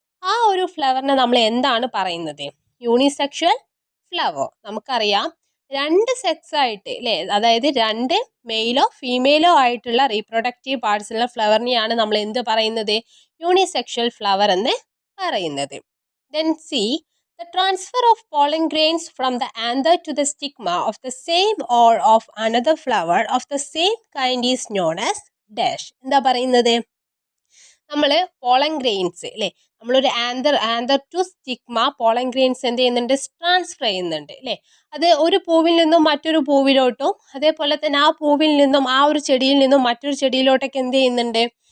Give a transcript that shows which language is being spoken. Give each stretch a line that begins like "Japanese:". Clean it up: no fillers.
Malayalam: ആ ഒരു ഫ്ലവറിനെ നമ്മൾ എന്താണ് പറയുന്നത്? Unisexual flower. നമുക്കറിയാം, രണ്ട് സെക്സ് ആയിട്ട് അല്ലേ, അതായത് രണ്ട് മെയിലോ ഫീമെയിലോ ആയിട്ടുള്ള റീപ്രൊഡക്റ്റീവ് പാർട്സ് ഉള്ള ഫ്ലവറിനെയാണ് നമ്മൾ എന്ത് പറയുന്നത്? യൂണിസെക്ഷൽ ഫ്ലവർ എന്ന് പറയുന്നത്.
English: Then C. The transfer of pollen grains from the anther to the stigma of the same or of another flower of the same kind is known as dash.
Malayalam: എന്താ പറയുന്നത്? നമ്മൾ pollen grains അല്ലേ, നമ്മളൊരു anther to stigma pollen grains എന്ത് ചെയ്യുന്നുണ്ട്? Transfer ചെയ്യുന്നുണ്ട് അല്ലേ. അത് ഒരു പൂവിൽ നിന്നും മറ്റൊരു പൂവിലോട്ടും അതേപോലെ തന്നെ ആ പൂവിൽ നിന്നും ആ ഒരു ചെടിയിൽ നിന്നും മറ്റൊരു ചെടിയിലോട്ടൊക്കെ എന്ത് ചെയ്യുന്നുണ്ട്?